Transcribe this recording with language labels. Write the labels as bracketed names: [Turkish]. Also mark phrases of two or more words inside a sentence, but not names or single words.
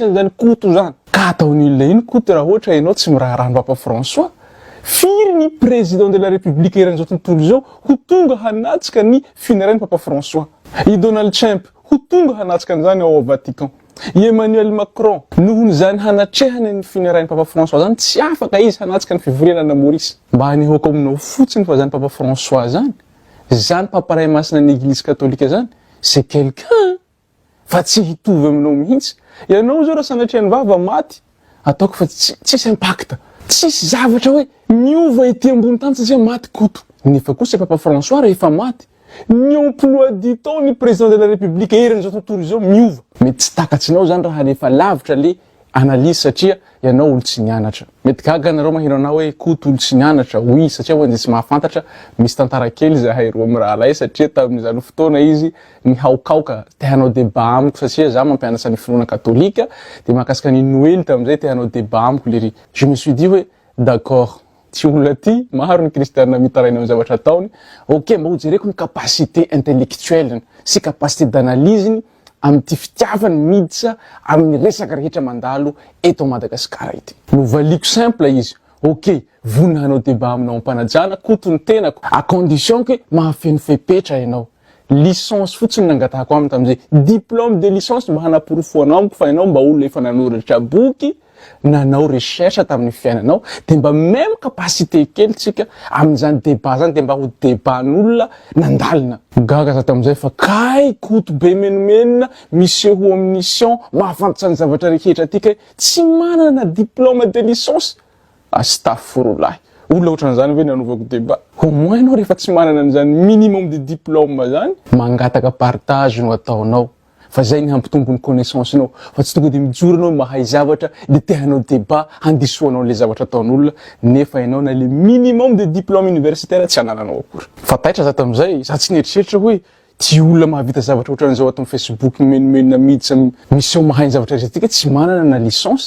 [Malagasy] an'izany Koto zany ka ataon'olona iny Koto raha ohatra ianao tsy miraharaha ny Papa François firy ny [French] président de la république [Malagasy] eran'izao tontolo zao ho tonga hanatsika ny funérailles Papa François i Donald Trump ho tonga hanatsika an'izany ao Vatican i Emmanuel Macron nohon'izany hanatrehany ny funérailles Papa François zany tsy afaka izy hanatsika ny fivoriana Maurice mba hanehoaka aminao fotsiny fa zany Papa François zany paparay masina ny [French] église catholique [Malagasy] zany [French] c'est quelqu'un [Malagasy] fa tsy hitovy aminao mihitsy ianao zao raha sanatriany vava maty ataoko fa tsisy impact tsisy zavatra hoe miova ety ambony tany satria maty Koto nefa kosa Papa François rehefa maty ny [French] emploi du temps [Malagasy] ny [French] président de la république [Malagasy] eran'izao tontolo zao miova mety tsy takatsinao zany raha rehefa lavitra le analyse satria ianao olo tsy nianatra mety gaga nareo mahino anao hoe Koto olo tsy nianatra oui satria ho anjy tsy mahafantatra misy tantara kely zahay roa amin'ny raha lay satria tamin'izany fotoana izy nihaokaoka te hanao débat amiko satria za mampianatra ny finoana katolika de mahakasika ny Noël tam'izay te hanao débat amiko lery [French] je me suis dit [Malagasy] hoe d'accord ty olona ty maro ny kristianina mitaraina amin'ny zavatra ataony ok mba ho jereko ny [French] capacité intellectuelle [Malagasy] sy [French] capacité d'analyse [Malagasy] amin'ny fitiavany miditra amin'ny resaka rehetra mandalo eto Madagasikara ity no valiko simple izy ok vonina hanao débat aminao ampanajana Koto ny tenako [French] à condition que [Malagasy] mahafeno fepetra ianao licence fotsiny nangatahako aminy tam'izay [French] diplôme de [Malagasy] licence mba hanaporofo anao amiko fa ianao mba olona efa nanoratra boky nanao recherche tamin'ny fiainanao de mba [French] même capacité [Malagasy] kely tsika amin'izany débat zany de mba ho débatn'olona nandalina gaga za tam'izay fa kay Koto be menomenona miseho amin'ny mission mahafantatra ny zavatra rehetra atika tsy manana [French] diplôme de licence [Malagasy] astaghfirullah olona ohatran'izany ve nanovako [French] débat au moins [Malagasy] ianao rehefa tsy manana an'izany [French] minimum de diplôme [Malagasy] zany mangataka partage no ataonao fa zay ny hampitombony connaissance nao fa tsy tonga de mijoro anao mahay zavatra de te hanao débat handisoanao le zavatra ataon'olona nefa ianao na [French] le minimum de diplôme universitaire [Malagasy] tsy anananao akory fa taitra za tam'izay za tsy nieritreritra hoe ty olona mahavita zavatra ohatran'izao ato amin'ny Facebook menomenona miditsy misy mahay zavatra rehetratika tsy manana na licence.